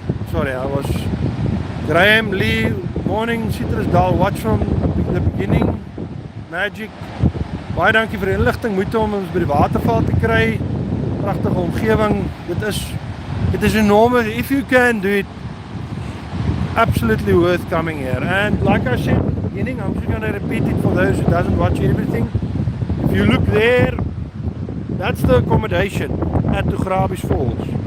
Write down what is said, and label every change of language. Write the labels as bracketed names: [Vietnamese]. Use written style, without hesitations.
[English] Sorry, I was Graham Lee, morning, Citrus Dal, watch from the beginning, magic. [Afrikaans] Baie dankie vir die inligting, moeite om ons by die waterval te kry. Pragtige omgewing. [English] It is enormous. If you can do it, absolutely worth coming here. And like I said at the beginning, I'm just going to repeat it for those who doesn't watch everything. If you look there, that's the accommodation at Augrabies Falls.